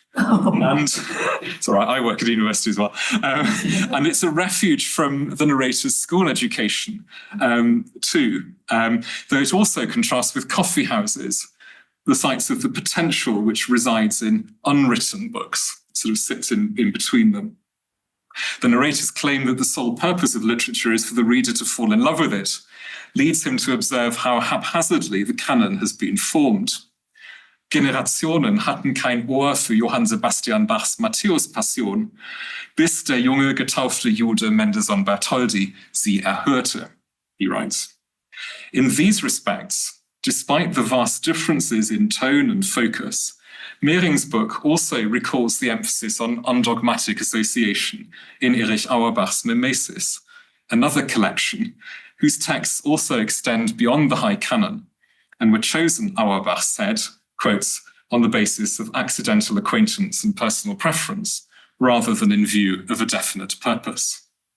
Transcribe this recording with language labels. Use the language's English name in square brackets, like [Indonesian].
[English] And it's all right, I work at university as well. And it's a refuge from the narrator's school education too, though it also contrasts with coffee houses, the sites of the potential which resides in unwritten books, sort of sits in between them. The narrator's claim that the sole purpose of literature is for the reader to fall in love with it leads him to observe how haphazardly the canon has been formed. [German] Generationen hatten kein Ohr für Johann Sebastian Bachs Matthäus-Passion, bis der junge getaufte Jude Mendelssohn Bartholdy sie erhörte, [English] he writes. In these respects, despite the vast differences in tone and focus, Mehring's book also recalls the emphasis on undogmatic association in Erich Auerbach's Mimesis, another collection whose texts also extend beyond the high canon and were chosen, Auerbach said, quotes, on the basis of accidental acquaintance and personal preference, rather than in view of a definite purpose.